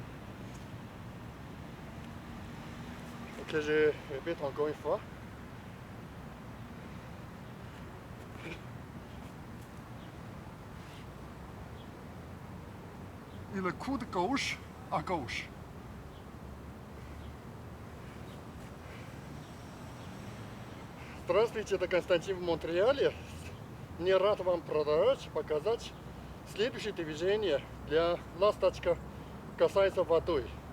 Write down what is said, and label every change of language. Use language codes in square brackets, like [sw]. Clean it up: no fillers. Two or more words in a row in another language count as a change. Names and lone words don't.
[fr] Ok, je répète encore une fois. Et le coude gauche à gauche. [ru] Здравствуйте, это Константин в Монреале. Мне рад вам показать следующее движение для ласточка касается воды.